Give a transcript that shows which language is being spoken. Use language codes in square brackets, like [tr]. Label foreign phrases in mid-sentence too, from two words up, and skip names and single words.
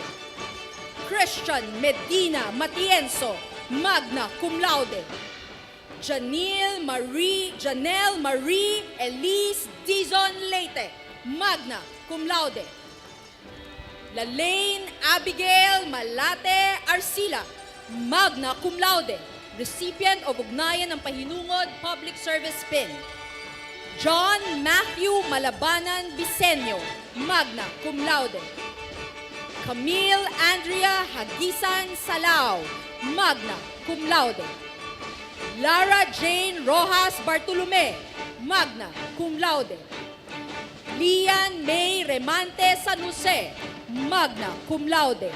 [en] Christian Medina Matienzo, magna cum laude. Janelle Marie Elise Dizon Leite, magna cum laude. Lalaine Abigail Malate Arcila, magna cum laude, recipient of Ugnayan ng Pahinungod Public Service Pin. John Matthew Malabanan Bisenyo, magna cum laude. Camille Andrea Hagisan Salao, magna cum laude. Lara Jane Rojas Bartolome, magna cum laude. Lian May Remante San Jose, magna cum laude.